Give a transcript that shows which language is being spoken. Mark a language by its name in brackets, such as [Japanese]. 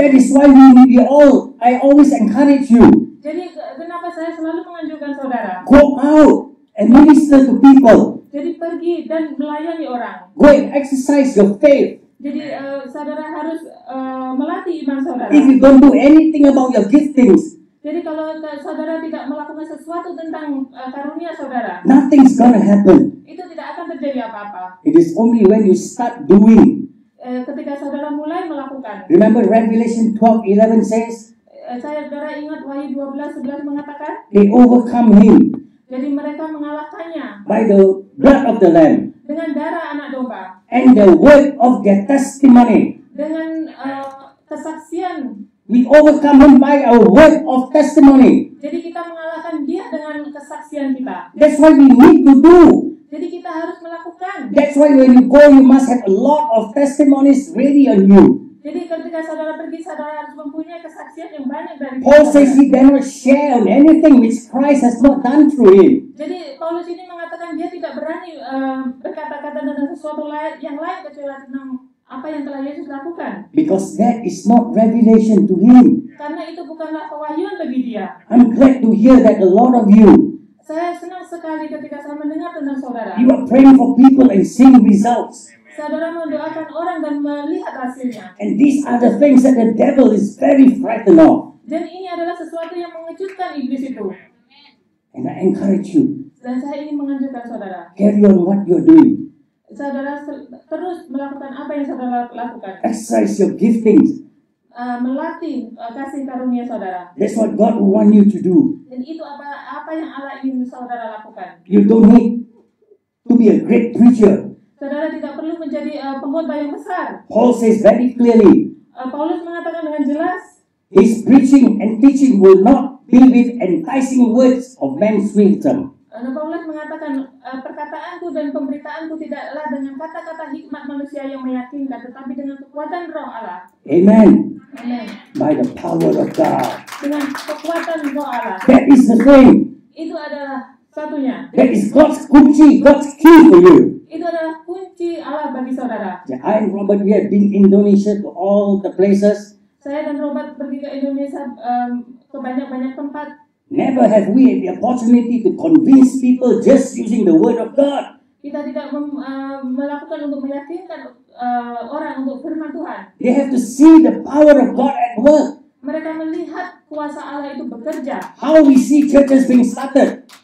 [English] That is why I always encourage you, [Indonesian] Jadi kenapa saya selalu menganjurkan saudara? [English] go out and minister to people. [Indonesian] Jadi pergi dan melayani orang. [English] Go and exercise your faith. [Indonesian] Jadi saudara harus melatih iman saudara. [English] If you don't do anything about your giftings, [Indonesian] Jadi kalau saudara tidak melakukan sesuatu tentang karunia saudara, [English] nothing's gonna happen. [Indonesian] itu tidak akan terjadi apa-apa. [English] It is only when you start doing. [Indonesian] Ketika saudara mulai melakukan. [English] Remember Revelation 12:11 says, [Indonesian] Saudara ingat Wahyu 12:11 mengatakan, [English] they overcome him [Indonesian] jadi mereka mengalahkannya [English] by the blood of the Lamb [Indonesian] dengan darah anak domba, [English] and the word of their testimony. [Indonesian] dengan kesaksian. [English] We overcome him by our word of testimony. [Indonesian] Jadi kita mengalahkan dia dengan kesaksian kita. [English] That's what we need to do. [Indonesian] Jadi kita harus melakukan. [English] That's why when you go, you must have a lot of testimonies ready on you. [Indonesian] Jadi ketika saudara pergi, saudara harus mempunyai kesaksian yang banyak dari [English] Paul [Indonesian] saudara. [English] says he dare not share on anything which Christ has not done through him. [Indonesian] Jadi Paulus ini mengatakan dia tidak berani berkata-kata tentang sesuatu yang lain kecuali tentang apa yang telah Yesus lakukan. [English] Because that is not revelation to him. [Indonesian] Karena itu bukanlah pewahyuan bagi dia. [English] I'm glad to hear that a lot of you, [Indonesian] Saya senang sekali ketika saya mendengar tentang saudara. [English] you are praying for people and seeing results. [Indonesian] Saudara mendoakan orang dan melihat hasilnya. [English] And these are the things that the devil is very frightened of. [Indonesian] Dan ini adalah sesuatu yang mengejutkan iblis itu. [English] And I encourage you, [Indonesian] Dan saya ingin menganjurkan saudara. [English] carry on what you're doing. [Indonesian] Saudara terus melakukan apa yang saudara lakukan. [English] Exercise your giftings. [Indonesian] Melatih kasih karunia saudara. [English] That's what God will want you to do. [Indonesian] Dan itu apa yang Allah ingin saudara lakukan. [English] You don't need to be a great preacher. [Indonesian] Saudara tidak perlu menjadi pengkhotbah yang besar. [English] Paul says very clearly, [Indonesian] Paulus mengatakan dengan jelas, [English] his preaching and teaching will not be with enticing words of man's wisdom. [Indonesian] Paulus mengatakan, perkataanku dan pemberitaanku tidaklah dengan kata-kata hikmat manusia yang meyakinkan, tetapi dengan kekuatan Roh Allah. [English] Amen. [Indonesian] Amen. [English] By the power of God. [Indonesian] Dengan kekuatan Roh Allah. [English] That is the thing. [Indonesian] Itu adalah satunya. [English] That is God's [Indonesian] kunci, [English] God's key for you. [Indonesian] Itu adalah kunci Allah bagi saudara. [English] I and Robert, we have been in Indonesia to all the places. [Indonesian] Saya dan Robert pergi ke Indonesia ke banyak-banyak tempat. [English] Never have we had the opportunity to convince people just using the word of God. [Indonesian] Kita tidak melakukan untuk meyakinkan orang untuk firman Tuhan. [English] They have to see the power of God at work. [Indonesian] Mereka melihat kuasa Allah itu bekerja. [English] How we see churches being started.